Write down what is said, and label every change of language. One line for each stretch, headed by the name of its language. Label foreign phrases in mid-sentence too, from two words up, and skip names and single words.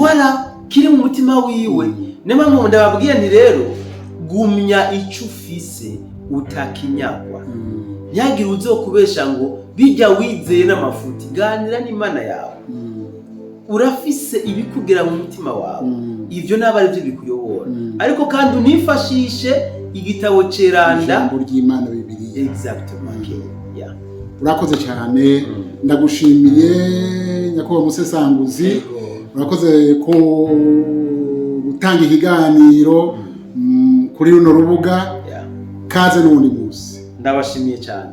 Rundi: voilà kiri mu mutima wiwe nema mu ndababwiye nti rero gumya icyo ufise utakinyagwa nyagira uzokubesha ngo bijya wizeye n'amafuti ganira n'Imana yawe urafise ibikugera mu mutima wawe ivyo naba ari byo bikuyobora ariko kandi unifashishe igitabo ceranda ijambo ry'Imana Bibiliya
French: exactement yeah.
Rundi: Urakoze cyane ndagushimiye nyakubahwa Musesanguzi urakoze ko gutanga ikiganiro kuri runo rubuga kaze n'undi munsi ndabashimiye cyane